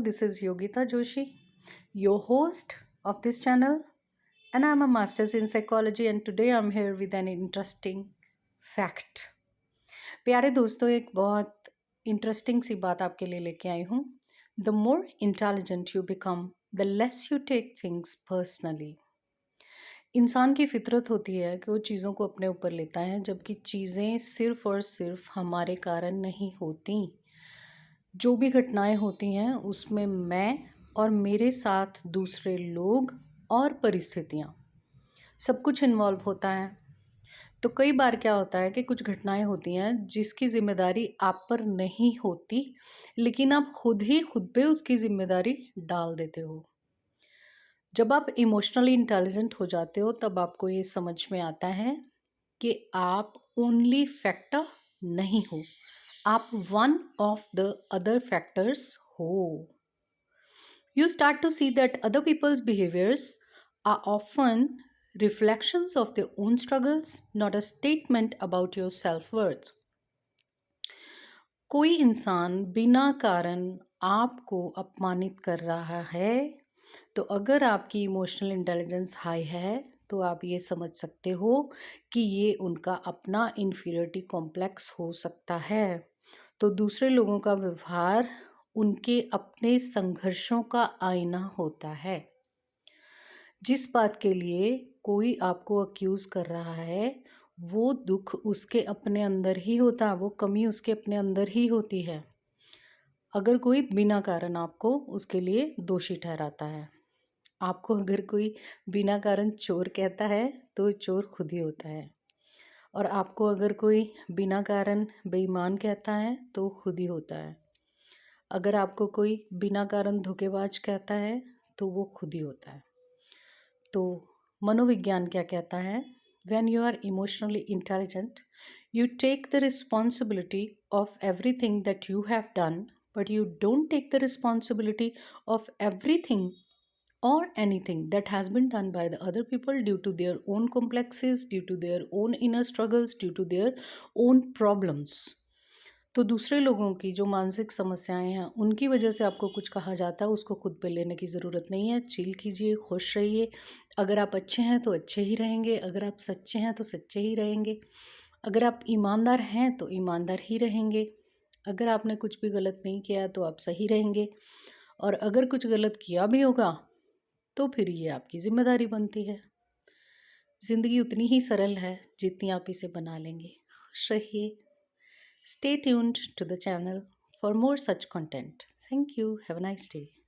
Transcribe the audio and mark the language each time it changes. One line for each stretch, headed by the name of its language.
English: This is Yogita Joshi, your host of this channel, and I'm a master's in psychology and today I'm here with an interesting fact.
Hindi: प्यारे दोस्तों, एक बहुत interesting सी बात आपके लिए लेके आई हूँ.
English: The more intelligent you become, the less you take things personally.
Hindi: इंसान की फितरत होती है कि वो चीज़ों को अपने ऊपर लेता है, जबकि चीज़ें सिर्फ और सिर्फ हमारे कारण नहीं होती. जो भी घटनाएं होती हैं उसमें मैं और मेरे साथ दूसरे लोग और परिस्थितियाँ सब कुछ इन्वॉल्व होता है. तो कई बार क्या होता है कि कुछ घटनाएं होती हैं जिसकी जिम्मेदारी आप पर नहीं होती, लेकिन आप खुद ही खुद पे उसकी जिम्मेदारी डाल देते हो. जब आप इमोशनली इंटेलिजेंट हो जाते हो तब आपको ये समझ में आता है कि आप ओनली फैक्टर नहीं हो, आप
English: one of the other factors
Hindi: हो.
English: You start to see that other people's behaviors are often reflections of their own struggles, not a statement about your self-worth.
Hindi: कोई इंसान बिना कारण आपको अपमानित कर रहा है, तो अगर आपकी इमोशनल इंटेलिजेंस हाई है तो आप ये समझ सकते हो कि ये उनका अपना इन्फीरियरिटी कॉम्प्लेक्स हो सकता है. तो दूसरे लोगों का व्यवहार उनके अपने संघर्षों का आईना होता है. जिस बात के लिए कोई आपको अक्यूज़ कर रहा है वो दुख उसके अपने अंदर ही होता है, वो कमी उसके अपने अंदर ही होती है. अगर कोई बिना कारण आपको उसके लिए दोषी ठहराता है, आपको अगर कोई बिना कारण चोर कहता है तो चोर खुद ही होता है, और आपको अगर कोई बिना कारण बेईमान कहता है तो खुद ही होता है. अगर आपको कोई बिना कारण धोखेबाज कहता है तो वो खुद ही होता है. तो मनोविज्ञान क्या कहता है?
English: When you are emotionally intelligent, you take the responsibility of everything that you have done, but you don't take the responsibility of everything or anything that has been done by the other people due to their own complexes, due to their own inner struggles, due to their own problems.
Hindi: तो दूसरे लोगों की जो मानसिक समस्याएं हैं उनकी वजह से आपको कुछ कहा जाता है, उसको खुद पे लेने की ज़रूरत नहीं है. चिल कीजिए, खुश रहिए. अगर आप अच्छे हैं तो अच्छे ही रहेंगे, अगर आप सच्चे हैं तो सच्चे ही रहेंगे, अगर आप ईमानदार हैं तो ईमानदार ही रहेंगे, अगर आपने कुछ भी गलत नहीं किया तो आप सही रहेंगे, और अगर कुछ गलत किया भी होगा तो फिर ये आपकी जिम्मेदारी बनती है. ज़िंदगी उतनी ही सरल है जितनी आप इसे बना लेंगे. खुश रहिए.
English: Stay tuned to the channel for more such content. Thank you. Have a nice day.